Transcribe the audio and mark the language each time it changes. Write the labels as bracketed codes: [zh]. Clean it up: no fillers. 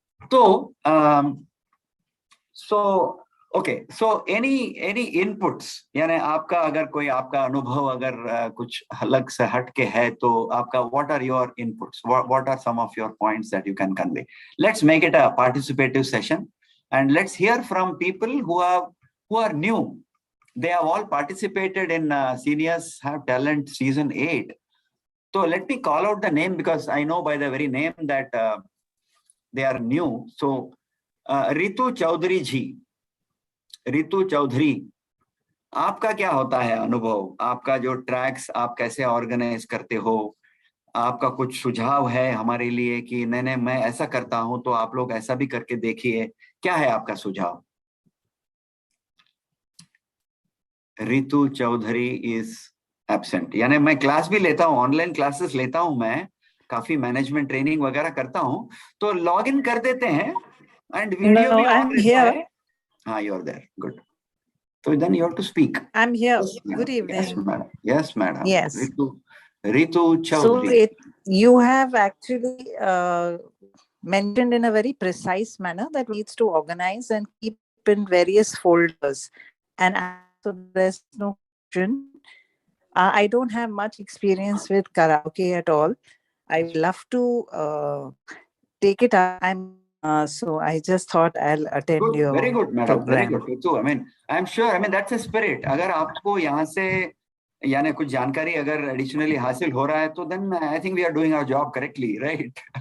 [en] तो so any inputs, [hi] यानी आपका अगर कोई आपका अनुभव अगर कुछ अलग से हट के है, तो आपका [en] What are your inputs, what are some of your points that you can convey. Let's make it a participative session and let's hear from people who are new. They have all participated in Seniors Have Talent Season 8. So let me call out the name because I know by the very name that they are new. [hi] So Ritu Chaudhary ji, Ritu Chaudhary, आपका क्या होता है अनुभव? आपका जो tracks आप कैसे organise करते हो? आपका कुछ सुझाव है हमारे लिए कि नहीं नहीं मैं ऐसा करता हूं तो आप लोग ऐसा भी करके देखिए, क्या है आपका सुझाव? Ritu Chaudhary [en] Is absent. [hi] यानी मैं क्लास भी लेता हूँ, ऑनलाइन क्लासेस लेता हूँ, मैं काफी मैनेजमेंट ट्रेनिंग वगैरह करता हूँ, तो लॉग इन कर देते हैं एंड वीडियो भी ऑन रहता है. [en] हाँ, you are there. Good. So then you have to speak. I'm here. Yes, Good evening. Yes, madam. Yes, madam. Yes. Ritu Chaudhary. So you have actually mentioned in a very precise manner that needs to organize and keep in various folders. And so there's no question. I don't have much experience with karaoke at all. I would love to take it up. So I just thought I'll attend Good, your very good, madam. program. Very good. So, I mean, I'm sure. I mean, that's a spirit. [hi] अगर आपको यहाँ से यानी कुछ जानकारी अगर additionally हासिल हो रहा है, तो [en] then I think we are doing our job correctly, right?